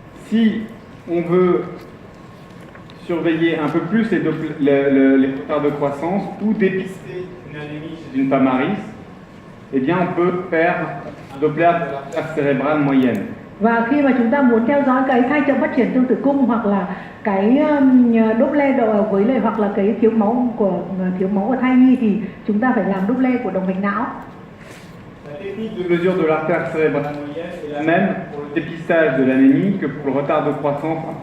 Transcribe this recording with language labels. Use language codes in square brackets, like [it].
[fr] Si on veut surveiller un peu plus les retards de croissance ou dépister une anémie chez une femme à risque, eh bien on peut faire un Doppler de l'artère cérébrale moyenne. [vi] Và khi mà chúng ta muốn theo dõi cái thai chậm phát triển trong tử cung hoặc là cái Doppler với lại hoặc là cái thiếu máu của thai nhi thì chúng ta phải làm Doppler của động mạch não. [fr] La technique de mesure de l'artère cérébrale moyenne est la même pour le dépistage de l'anémie que pour le retard de croissance.